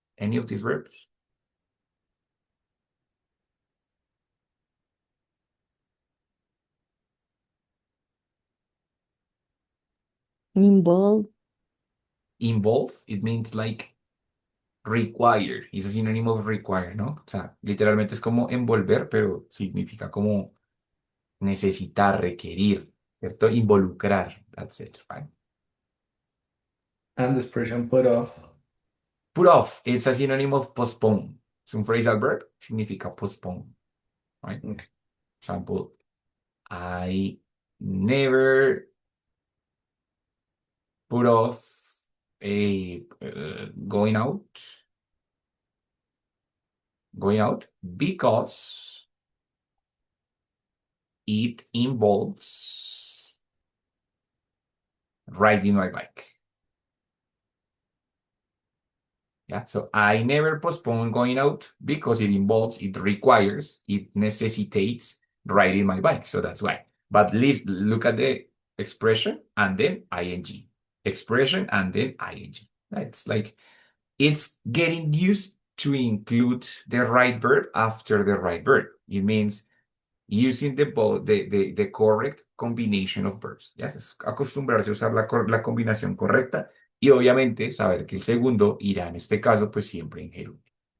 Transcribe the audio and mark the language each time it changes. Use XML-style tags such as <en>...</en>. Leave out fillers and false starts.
<en>Any of these verbs? Involve. Involve, it means like require.</en> <es>Es sinónimo of require, ¿no? O sea, literalmente es como envolver, pero significa como necesitar, requerir, ¿cierto?</es> <en>Involucrar. That's it, right? And the expression put off. Put off, it's a synonym of postpone.</en> <es>Es un phrasal verb, significa postpone, right?</es> <en>Okay. Example, I never put off a going out because it involves riding my bike. Yeah, so I never postpone going out because it requires, it necessitates riding my bike. So that's why. But please look at the expression and then ing. Expression and then ing. It's like it's getting used to include the right verb after the right verb. It means using the correct combination of verbs.</en> <es>Yes, es acostumbrarse a usar la combinación correcta y obviamente saber que el segundo irá en este caso pues siempre en gerundio.</es>